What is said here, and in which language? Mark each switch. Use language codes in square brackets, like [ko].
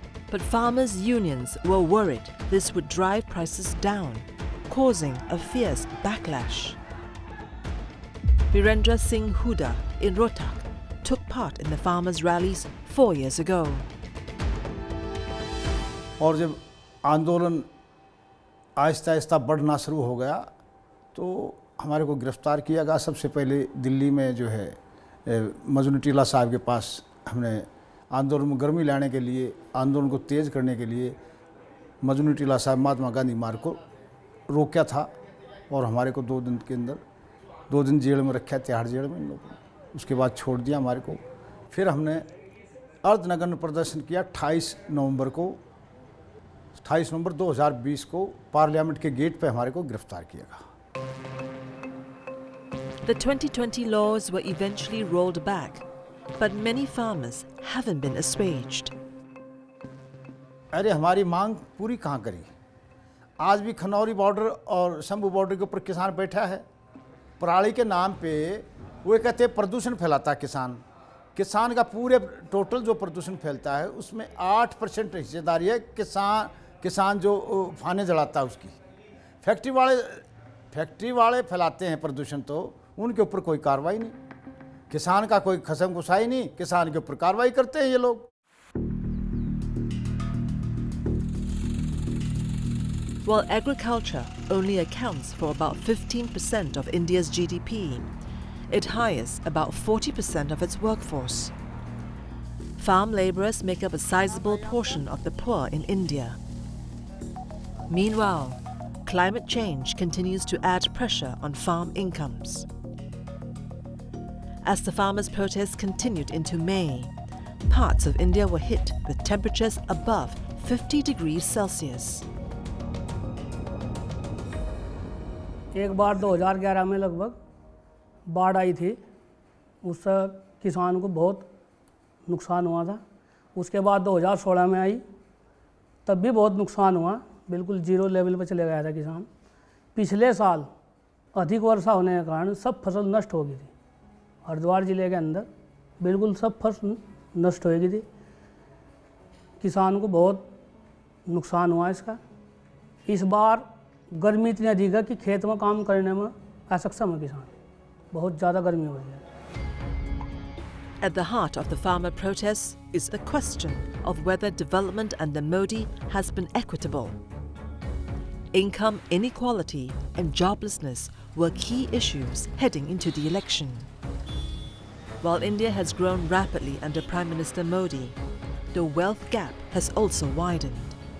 [en] But farmers' unions were worried this would drive prices down, causing a fierce backlash. Narendra Singh Huda in Rohtak took part in the farmers' rallies 4 years ago. [hi] और जब आंदोलन आहिस्ता आहिस्ता बढ़ना शुरू हो गया तो हमारे को गिरफ्तार किया गया। सबसे पहले दिल्ली में जो है मजनू टीला साहब के पास हमने आंदोलन में गर्मी लाने के लिए, आंदोलन को तेज़ करने के लिए मजनू टीला साहब महात्मा गांधी मार्ग को रोका था और हमारे को 2 दिन के अंदर 2 दिन जेल में रखा, तिहाड़ जेल में इन लोगों ने। उसके बाद छोड़ दिया हमारे को। फिर हमने अर्धनग्न प्रदर्शन किया 28 नवंबर 2020 को पार्लियामेंट के गेट पे हमारे को गिरफ्तार किया गया। [en] The 2020 laws were eventually rolled back, but many farmers haven't been assuaged. [hi] अरे हमारी मांग पूरी कहाँ करी? आज भी खनौरी बॉर्डर और शंभू बॉर्डर के ऊपर किसान बैठा है। पराली के नाम पे वो कहते हैं प्रदूषण फैलाता है किसान। किसान का पूरे टोटल जो प्रदूषण फैलता है उसमें 8% हिस्सेदारी है किसान जो फाने जलाता है उसकी। फैक्ट्री वाले फैलाते हैं प्रदूषण, तो उनके ऊपर कोई कार्रवाई नहीं। किसान का कोई खसम खुशाई नहीं, किसान के ऊपर कार्रवाई करते हैं ये लोग। [en] While agriculture only accounts for about 15% of India's GDP, it hires about 40% of its workforce. Farm labourers make up a sizable portion of the poor in India. Meanwhile, climate change continues to add pressure on farm incomes. As the farmers' protests continued into May, parts of India were hit with temperatures above 50 degrees Celsius. [hi] एक बार 2011 में लगभग बाढ़ आई थी, उससे किसान को बहुत नुकसान हुआ था। उसके बाद 2016 में आई, तब भी बहुत नुकसान हुआ, बिल्कुल 0 लेवल पर चले गया था किसान। पिछले साल अधिक वर्षा होने के कारण सब फसल नष्ट हो गई थी। हरिद्वार ज़िले के अंदर बिल्कुल सब फसल नष्ट हो गई थी। किसान को बहुत नुकसान हुआ इसका। इस बार गर्मी इतनी अधिक है कि खेत में काम करने में असक्षम है किसान। बहुत ज़्यादा गर्मी हो रही है। [en] At the heart of the farmer protests is the question of whether development under Modi has been equitable. Income inequality and joblessness were key issues heading into the election. While India has grown rapidly under Prime Minister Modi, the wealth gap has also widened.